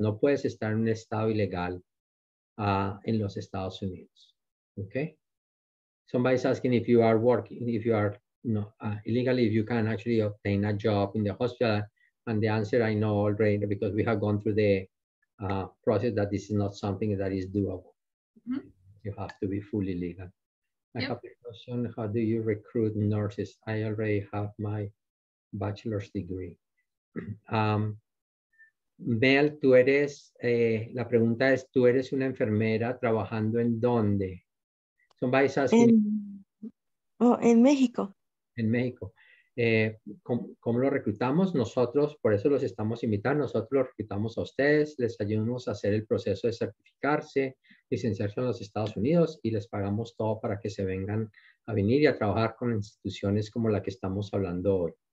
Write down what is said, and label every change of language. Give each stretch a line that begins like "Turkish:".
Spanish: No puedes estar en un estado ilegal en los Estados Unidos.
English: Okay? Somebody's asking if you are working, if you are illegally, if you can actually obtain a job in the hospital. And the answer I know already, because we have gone through the process, that this is not something that is doable. Mm-hmm. You have to be fully legal. I have a question, how do you recruit nurses? I already have my bachelor's degree.
Spanish: Mel, tú eres, la pregunta es, ¿tú eres una enfermera trabajando en dónde?
English: Somebody's asking.
Spanish: En México. En México. ¿Cómo lo reclutamos? Nosotros, por eso los estamos invitando, nosotros los reclutamos a ustedes, les ayudamos a hacer el proceso de certificarse, licenciarse en los Estados Unidos y les pagamos todo para que se vengan a venir y a trabajar con instituciones como la que estamos hablando hoy.